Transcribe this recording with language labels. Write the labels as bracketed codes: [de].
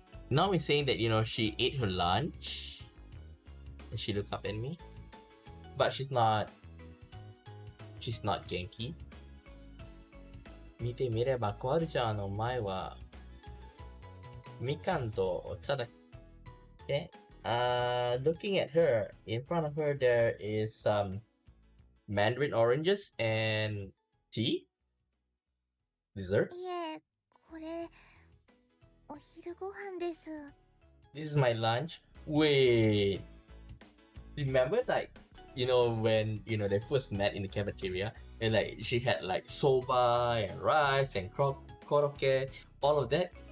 [en] Now we're saying that she ate her lunch and she looked up at me, but she's not Genki. [ja] 見てみればコアルちゃんの前はみかんとお茶だ。 [en] Okay. Looking at her, in front of her there is some mandarin oranges and tea. Desserts. [ja] いえ、これお昼ご飯です。 [en] This is my lunch. Wait. Remember when they first met in the cafeteria and she had soba and rice and korokke, all of that.